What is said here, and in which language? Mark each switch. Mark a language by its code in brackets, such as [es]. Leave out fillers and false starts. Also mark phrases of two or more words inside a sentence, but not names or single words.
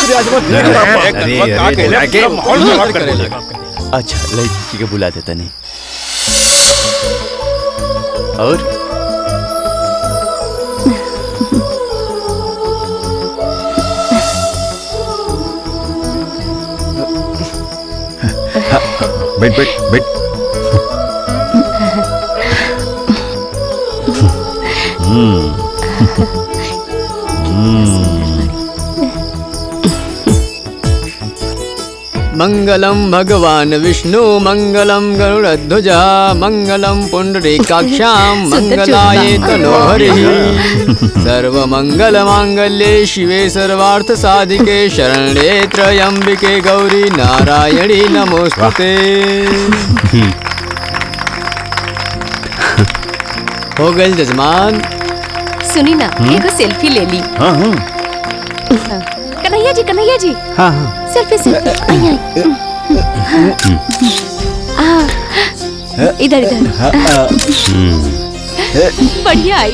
[bho] अच्छा लड़की के बुला देता नहीं। और बैठ। [sa] मंगलम भगवान विष्णु मंगलम गरुड़ध्वज मंगलम पुंडरीकाक्षां मंगलाये तनोहरिः सर्वमंगल मांगल्ये शिवे सर्वार्थ साधिके शरण्ये त्र्यंबिके गौरी नारायणी नमोस्तुते। [bho] हो गई जजमान। सुनी ना एगो सेल्फी ले ली। कन्हैया जी। हाँ सेल्फी इधर बढ़िया आई।